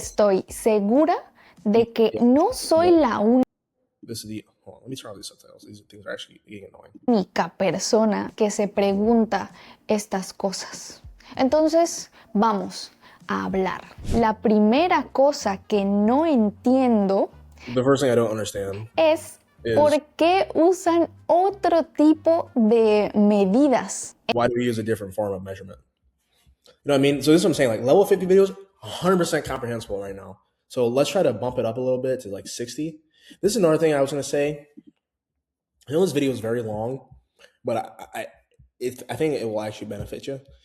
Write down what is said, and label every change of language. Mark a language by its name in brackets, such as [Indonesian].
[Spanish] estoy segura de que no soy la [English] This is the hold on, let me turn off these subtitles. These things are actually getting annoying. [Spanish] única persona que se pregunta estas cosas. Entonces, vamos a hablar. La primera cosa que no entiendo [English] The first thing I don't understand [Spanish] es por qué usan otro tipo de medidas. [English] why do we use a different form of measurement? You know what I mean? So this is what I'm saying, like level 50 videos, 100% comprehensible right now. So let's try to bump it up a little bit to like 60. This is another thing I was going to say. I know this video is very long, but I think it will actually benefit you.